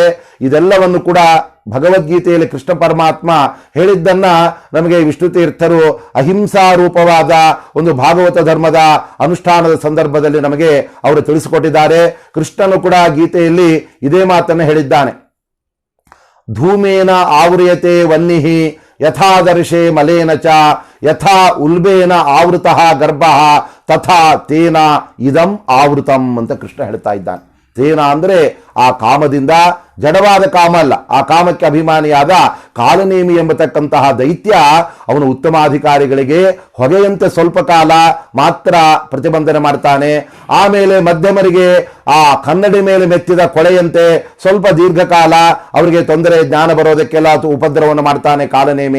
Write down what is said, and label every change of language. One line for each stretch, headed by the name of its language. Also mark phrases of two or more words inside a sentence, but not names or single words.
Kannada: ಇದೆಲ್ಲವನ್ನು ಕೂಡ ಭಗವದ್ಗೀತೆಯಲ್ಲಿ ಕೃಷ್ಣ ಪರಮಾತ್ಮ ಹೇಳಿದ್ದನ್ನ ನಮಗೆ ವಿಷ್ಣು ತೀರ್ಥರು ಅಹಿಂಸಾ ರೂಪವಾದ ಒಂದು ಭಾಗವತ ಧರ್ಮದ ಅನುಷ್ಠಾನದ ಸಂದರ್ಭದಲ್ಲಿ ನಮಗೆ ಅವರು ತಿಳಿಸಿಕೊಟ್ಟಿದ್ದಾರೆ. ಕೃಷ್ಣನು ಕೂಡ ಗೀತೆಯಲ್ಲಿ ಇದೇ ಮಾತನ್ನು ಹೇಳಿದ್ದಾನೆ.
Sanskrit: ಧೂಮೇನ ಆವೃಯತೆ ವನ್ನಿಹಿ ಯಥಾದರ್ಶೆ ಮಲೇನ ಚ ಯಥಾ ಉಲ್ಬೇನ ಆವೃತಃ ಗರ್ಭಃ ತಥಾ ತೇನ ಇದಂ ಆವೃತಂ
Kannada: ಅಂತ ಕೃಷ್ಣ ಹೇಳ್ತಾ ಇದ್ದಾನೆ. ತೇನ ಅಂದ್ರೆ ಆ ಕಾಮದಿಂದ, ಜಡವಾದ ಕಾಮ ಅಲ್ಲ. ಆ ಕಾಮಕ್ಕೆ ಅಭಿಮಾನಿಯಾದ ಕಾಲನೇಮಿ ಎಂಬತಕ್ಕಂತಹ ದೈತ್ಯ ಅವನು ಉತ್ತಮಾಧಿಕಾರಿಗಳಿಗೆ ಹೊಗೆಯಂತೆ ಸ್ವಲ್ಪ ಕಾಲ ಮಾತ್ರ ಪ್ರತಿಬಂಧನೆ ಮಾಡ್ತಾನೆ. ಆಮೇಲೆ ಮಧ್ಯಮರಿಗೆ ಆ ಕನ್ನಡಿ ಮೇಲೆ ಮೆತ್ತಿದ ಕೊಳೆಯಂತೆ ಸ್ವಲ್ಪ ದೀರ್ಘಕಾಲ ಅವರಿಗೆ ತೊಂದರೆ, ಜ್ಞಾನ ಬರೋದಕ್ಕೆಲ್ಲ ಉಪದ್ರವವನ್ನು ಮಾಡ್ತಾನೆ ಕಾಲನೇಮಿ.